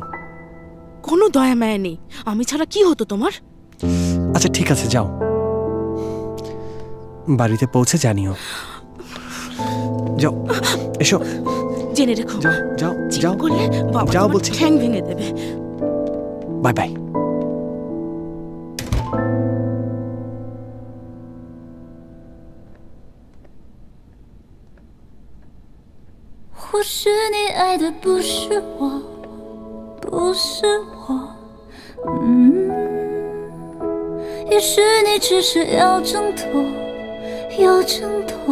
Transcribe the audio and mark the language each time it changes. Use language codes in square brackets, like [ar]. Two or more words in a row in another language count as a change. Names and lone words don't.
[bn] কোনো দয়া মায়া নেই? আমি ছাড়া কি হতো তোমার? আচ্ছা ঠিক আছে, যাও। বাড়িতে পৌঁছে জানিও। যাও, এসো। জেনে রেখো, যাও যাও যাও করলে বাবা যাও তোমার বলছি। ঠ্যাং ভেঙে দেবে। [en] বাই বাই। [zh] 或许你爱的不是我，不是我，也许你只是要挣脱，要挣脱。